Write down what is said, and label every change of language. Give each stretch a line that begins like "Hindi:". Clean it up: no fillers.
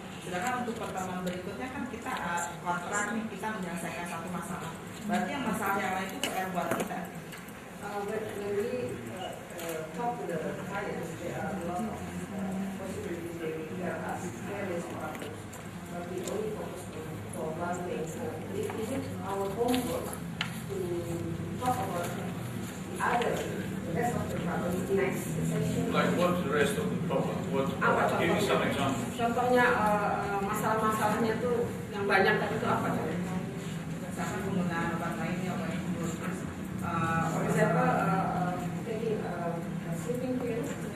Indonesian: Sedangkan untuk pertemuan berikutnya kan kita kontrak nih, kita menyelesaikan satu masalah. Berarti yang masalah yang lain itu PR buat kita.
English: When we talk to the clients, there are a lot of possibilities they hear us various problems, but we only focus for one thing. Is it our homework to talk about the rest of the problems next session? Like what's the rest of the problem? Give me some examples.
Indonesian: Contohnya masalah-masalahnya tuh yang banyak tadi itu apa? Misalkan penggunaan obat lainnya, obat terus,
English: For example, taking sleeping pills.